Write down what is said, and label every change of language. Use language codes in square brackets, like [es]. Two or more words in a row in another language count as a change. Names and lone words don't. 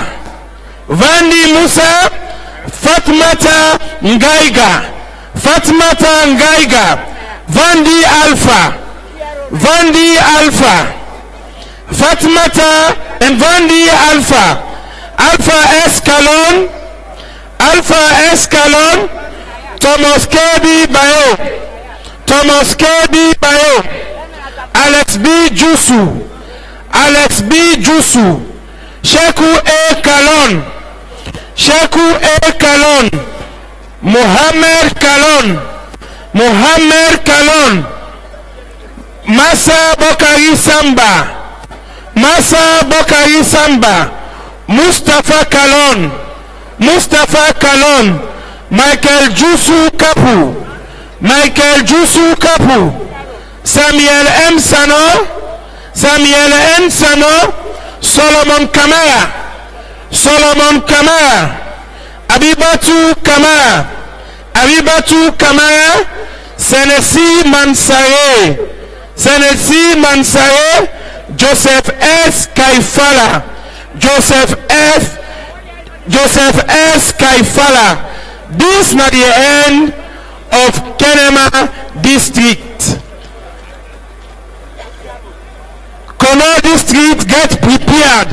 [en] Vandi Musa, Fatmata Ngaiga, Fatmata Ngaiga, Vandi Alpha, Vandi Alpha, Fatmata and Vandi Alpha, Alpha Escalon, Alpha Escalon, Thomas Kirby Bayo, Thomas Kirby Bayo, Alex B. Jusu, Alex B. Jusu, Sheku A. Kalon, Sheku A. Kalon, Mohammed Kalon, Mohammed Kalon, Massa Bokari Samba, Massa Bokari Samba, Mustafa Kalon, Mustafa Kalon, Michael Jusu Kapu, Michael Jusu Kapu, Samuel M. Sano, Samuel M. Sano, Solomon Kamara, Solomon Kamara, Abibatu Kamara, Abibatu Kamara, Senesi Mansaye, Senesi Mansaye, Joseph S. Kaifala, Joseph S. Kaifala. This is not the end of Kenema district. Kono district, get prepared.